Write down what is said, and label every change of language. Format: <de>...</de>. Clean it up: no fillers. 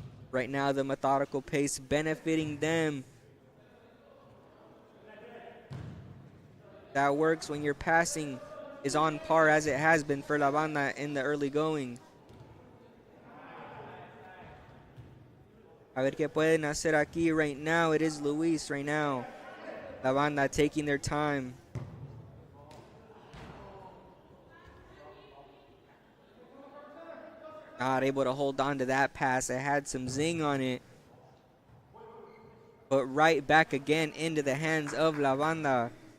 <en>Right now the methodical pace benefiting them. That works when your passing is on par as it has been for La Banda in the early going.</en> <es>A ver qué pueden hacer aquí</es> <en>right now. It is Luis right now. La Banda taking their time. Not able to hold on to that pass. It had some zing on it. But right back again into the hands of La Banda.</en>